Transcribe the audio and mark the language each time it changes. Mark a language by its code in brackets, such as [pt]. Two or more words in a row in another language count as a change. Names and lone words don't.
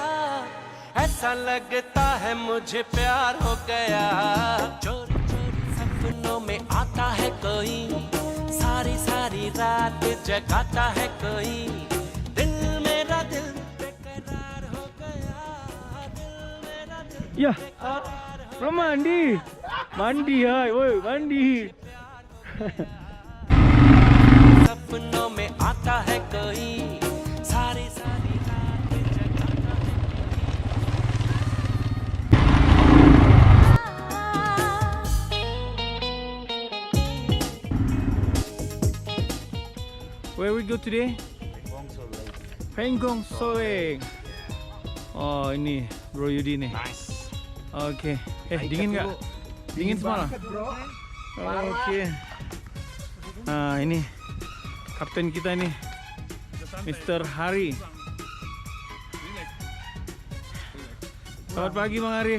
[hi] ऐसा लगता है मुझे प्यार हो गया। चोरी चोरी सपनों में आता है कोई, सारी सारी रात जगाता है कोई। दिल मेरा दिल बेकरार हो गया, दिल मेरा दिल [id] Ya, belum mandi. Mandi ya, woi, mandi. [hi] सपनों में आता है कोई, सारी सारी रात जगाता है। [en] Where we go today? [id] Pengong Soeng. Oh ini Bro Yudi nih. Nice. Oke. Dingin nggak? Dingin semalam. Oke. Nah ini kapten kita nih, Mr. Hari. Selamat pagi Bang Hari.